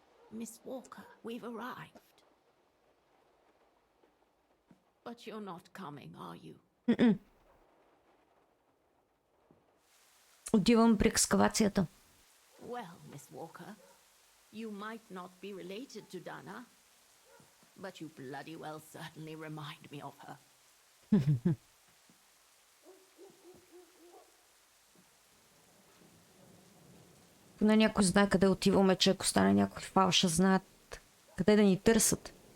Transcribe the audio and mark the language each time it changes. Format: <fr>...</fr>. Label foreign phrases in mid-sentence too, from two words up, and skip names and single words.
<en>Miss Walker, we've arrived. But you're not coming, are you?</en> <bg>Отивам при екскавацията.</bg> <en>Well, Miss Walker, you might not be related to Dana, but you bloody well certainly remind me of her.</en> <bg>Поне някой знае къде отиваме, че ако стане някой фалша, знаят къде да ни търсят.</bg>